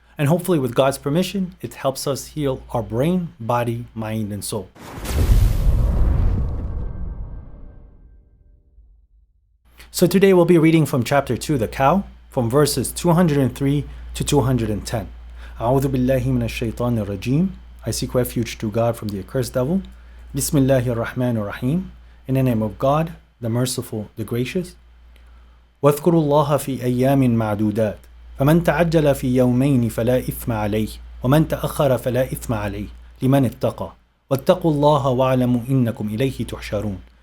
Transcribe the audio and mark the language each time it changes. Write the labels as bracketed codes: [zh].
[en] And hopefully, with God's permission, it helps us heal our brain, body, mind, and soul. So today we'll be reading from chapter 2, the cow, from verses 203 to 210. [ar] أعوذ بالله من الشيطان الرجيم. [en] I seek refuge to God from the accursed devil. [ar] Bismillahir Rahmanir Rahim. [en] In the name of God, the Merciful, the Gracious. [ar] واذكروا الله في أيام معدودات فمن تعجل في يومين فلا إثم عليه ومن تأخر فلا إثم عليه لمن اتقى واتقوا الله واعلموا إنكم إليه تحشرون.